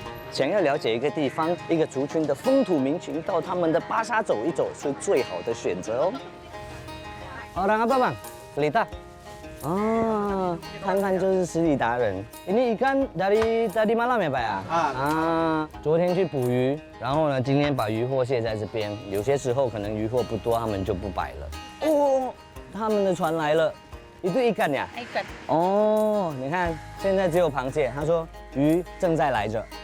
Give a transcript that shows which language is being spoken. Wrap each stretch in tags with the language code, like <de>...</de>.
<zh>想要了解一个地方、一个族群的风土民情，到他们的巴沙走一走是最好的选择哦。</zh> <ms>Orang apa bang? Selita.</ms> <zh>Oh, 看看就是斯里达人。</zh> <ms>Ini ikan dari tadi malam ya pak ya？</ms> <zh>昨天去捕鱼，然后呢，今天把渔获卸在这边。有些时候可能渔获不多，他们就不摆了。哦，他们的船来了，一对ikan呀。 ikan。 哦，你看，现在只有螃蟹。他说鱼正在来着。</zh>